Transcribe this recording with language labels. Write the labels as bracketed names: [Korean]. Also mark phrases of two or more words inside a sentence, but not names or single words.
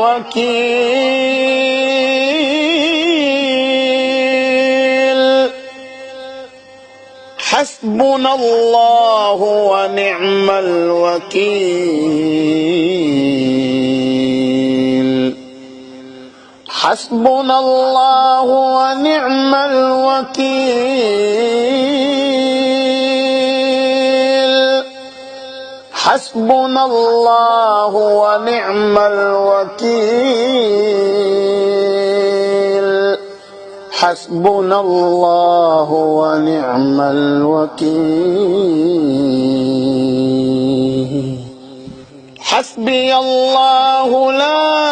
[Arabic] الوكيل حسبنا الله ونعم الوكيل حسبنا الله ونعم الوكيل حسبنا الله ونعم الوكيل حسبنا الله ونعم الوكيل حسبي الله لا